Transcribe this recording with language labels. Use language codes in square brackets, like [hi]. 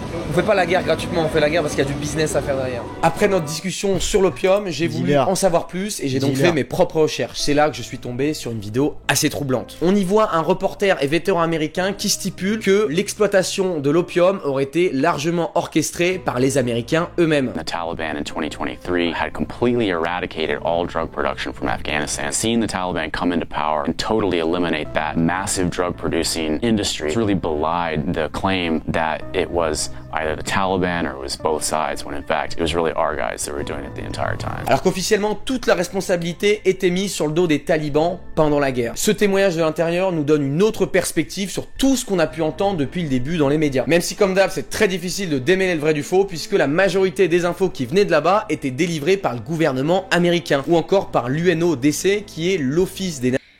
[fr] On fait pas la guerre gratuitement, on fait la guerre parce qu'il y a du business à faire derrière. Après notre discussion sur l'opium, j'ai voulu en savoir plus et j'ai donc fait mes propres recherches. C'est là que je suis tombé sur une vidéo assez troublante. On y voit un reporter et vétéran américain qui stipule que l'exploitation de l'opium aurait été largement orchestrée par les Américains eux-mêmes. [en] The Taliban in 2023 had completely eradicated all drug production from Afghanistan. Seeing the Taliban come into power and totally eliminate that massive drug producing industry really belied the claim that it was either the Taliban or it was both sides, when in fact, it was really our guys that were doing it the entire time. [fr] Alors qu'officiellement, toute la responsabilité était mise sur le dos des talibans pendant la guerre. Ce témoignage de l'intérieur nous donne une autre perspective sur tout ce qu'on a pu entendre depuis le début dans les médias. Même si comme d'hab, c'est très difficile de démêler le vrai du faux, puisque la majorité des infos qui venaient de là-bas étaient délivrées par le gouvernement américain, ou encore par l'UNODC, qui est l'Office des...